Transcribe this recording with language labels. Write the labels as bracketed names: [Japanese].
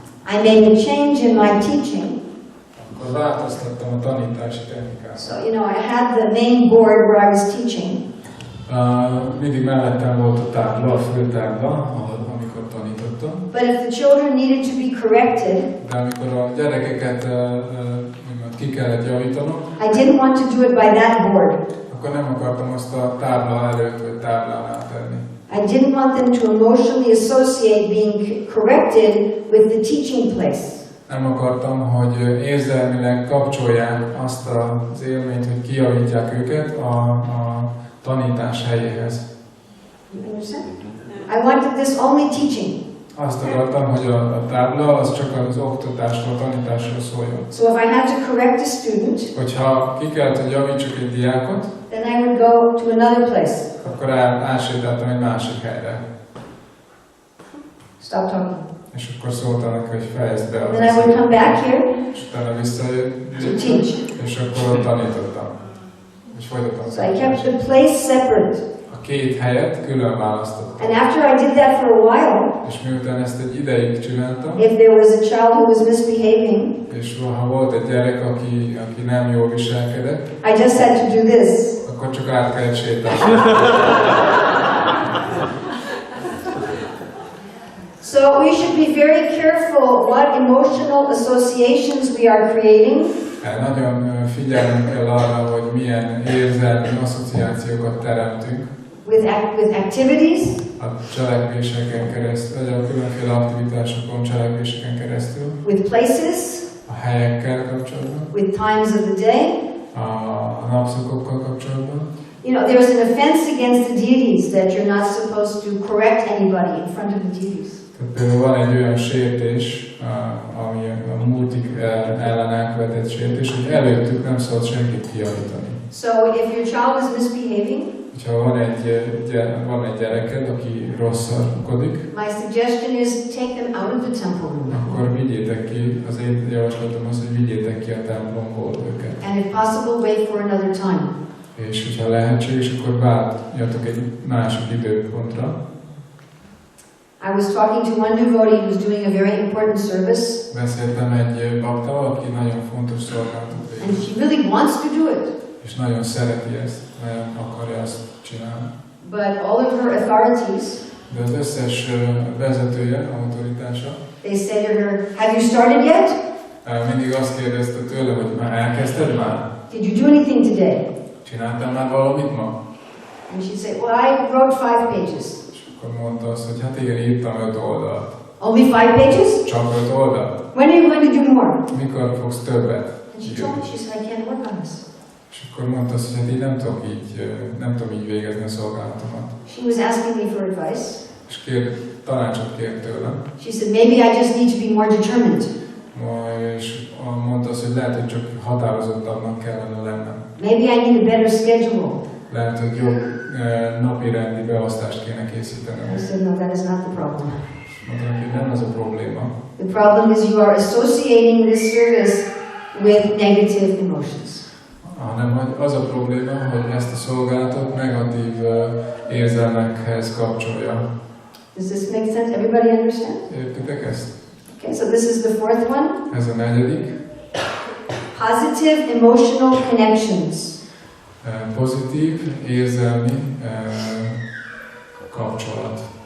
[English] I made a change in my teaching. [Hungarian] akkor változtattam a tanítási technikát. [English] So, I had the main board where I was teaching. [Hungarian] Mindig mellettem volt a tábla, a főtábla, amikor tanítottam. [English] But if the children needed to be corrected, [Hungarian] de amikor a gyerekeket ki kellett javítanom, [English] I didn't want to do it by that board. [Hungarian] akkor nem akartam azt a tábla előtt vagy táblánál tenni. [English] I didn't want them to emotionally associate being corrected with the teaching place. [Hungarian] Nem akartam, hogy érzelmileg kapcsolják azt az élményt, hogy kijavítják őket a tanítás helyéhez. [English] You understand? I wanted this only teaching. [Hungarian] Azt akartam, hogy a tábla az csak az oktatásról, tanításról szóljon. [English] So if I had to correct a student, [Hungarian] hogyha ki kellett, hogy javítsuk egy diákot, [English] then I would go to another place. [Hungarian] akkor átsétáltam egy másik helyre. [English] Stop talking. [Hungarian] És akkor szóltam neki, hogy fejezd be [English] Then I would come back here [Hungarian] és utána visszajött, [English] to teach. [Hungarian] és akkor tanítottam. És folytattam. [English] So I kept the place separate. [Hungarian] A két helyet külön választottam. [English] And after I did that for a while, [Hungarian] és miután ezt egy ideig csináltam, [English] if there was a child who was misbehaving, [Hungarian] és ha volt egy gyerek, aki nem jól viselkedett, [English] I just had to do this. [Hungarian] akkor csak át kellett sétálni. [English] So we should be very careful what emotional associations we are creating. [Hungarian] Nagyon figyelnünk kell arra, hogy milyen érzelmi asszociációkat teremtünk. [English] With activities. [Hungarian] A cselekvéseken keresztül, vagy a különféle aktivitásokon, cselekvéseken keresztül. [English] With places. [Hungarian] A helyekkel kapcsolatban. [English] With times of the day. [Hungarian] A napszakokkal kapcsolatban. [English] There's an offense against the deities that you're not supposed to correct anybody in front of the deities. [Hungarian] Például van egy olyan sértés, ami a múltig ellen elkövetett sértés, hogy előttük nem szabad senkit kijavítani. [English] So if your child is misbehaving, [Hungarian] Ha van egy gyereked, aki rosszalkodik, [English] my suggestion is take them out of the temple room. [Hungarian] akkor vigyétek ki, az én javaslatom az, hogy vigyétek ki a templomból őket. [English] And if possible, wait for another time. [Hungarian] És hogyha lehetséges, akkor várjatok egy másik időpontra. [English] I was talking to one devotee who was doing a very important service. [Hungarian] Beszéltem egy baktával, aki nagyon fontos szolgálatot [English] And [Hungarian] végez. [English] she really wants to do it. [Hungarian] És nagyon szereti ezt, nagyon akarja ezt csinálni. [English] But all of her authorities, [Hungarian] De az összes vezetője, autoritása, [English] they say to her, have you started yet? [Hungarian] mindig azt kérdezte tőle, hogy már elkezdted már? [English] Did you do anything today? [Hungarian] Csináltál már valamit ma? [English] And she'd say, well, I wrote 5 pages. [Hungarian] És akkor mondta azt, hogy hát igen, írtam 5 oldalt. [English] Only 5 pages? [Hungarian] Csak 5 oldalt? [English] When are you going to do more? [Hungarian] Mikor fogsz többet? [English] And she told me, she said, I can't work on this. [Hungarian] És akkor mondta azt, hogy hát így nem tudom így végezni a szolgálatomat. [English] She was asking me for advice. [Hungarian] És tanácsot kért tőlem. [English] She said, maybe I just need to be more determined. [Hungarian] És mondta azt, hogy lehet, hogy csak határozottabbnak kellene lennem. [English] Maybe I need a better schedule. [Hungarian] Lehet, hogy jobb napi rendi beosztást kéne készítenem. [English] I said, no, that is not the problem. [Hungarian] Mondtam, hogy nem ez a probléma. [English] The problem is you are associating this service with negative emotions. [Hungarian] Hanem az a probléma, hogy ezt a szolgálatot negatív érzelmekhez kapcsolja. [English] Does this make sense? Everybody understand? [Hungarian] Értitek ezt? [English] Okay, so this is the 4th one. [Hungarian] Ez a 4. [English] Positive emotional connections. [Hungarian] Pozitív érzelmi kapcsolat.